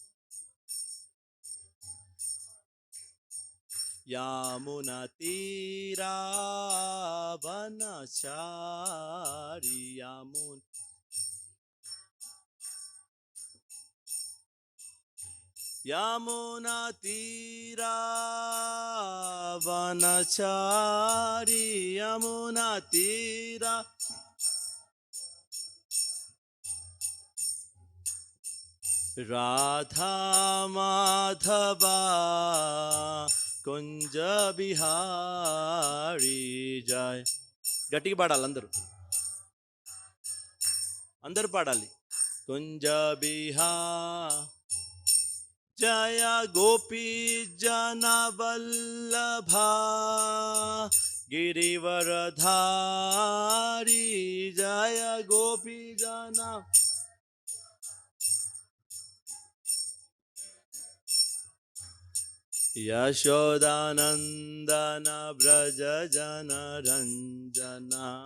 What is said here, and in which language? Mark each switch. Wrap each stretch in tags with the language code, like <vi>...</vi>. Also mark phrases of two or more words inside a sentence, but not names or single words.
<sa>Yamunatira Vanachari Yamunatira Vanachari Yamunatira Radha Madhava Kunja Bihari Jai</sa> <te>గట్టిగా పాడాలి అందరూ పాడాలి</te> <sa>కుంజ బిహార్ Jaya Gopi Jana Vallabha Girivaradhari Jaya Gopi Jana Yashodanandana Braja Jana Ranjana</sa>